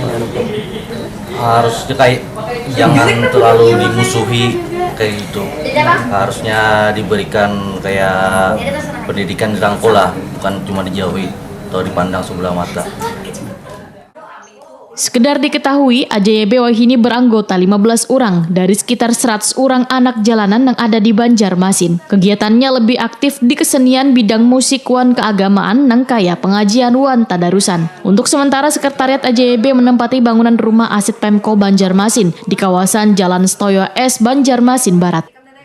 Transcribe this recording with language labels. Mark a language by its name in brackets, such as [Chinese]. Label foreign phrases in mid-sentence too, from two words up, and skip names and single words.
[Indonesian] Harusnya kayak jangan terlalu dimusuhi kayak gitu. Harusnya diberikan kayak pendidikan dirangkul lah, bukan cuma dijauhi atau dipandang sebelah mata. Sekedar diketahui, AJYB Wahini beranggota 15 orang dari sekitar 100 orang anak jalanan yang ada di Banjarmasin. Kegiatannya lebih aktif di kesenian bidang musik wan keagamaan nang kaya pengajian wan tadarusan. Untuk sementara, Sekretariat AJYB menempati bangunan rumah aset Pemko Banjarmasin di kawasan Jalan Stoyo S, Banjarmasin Barat.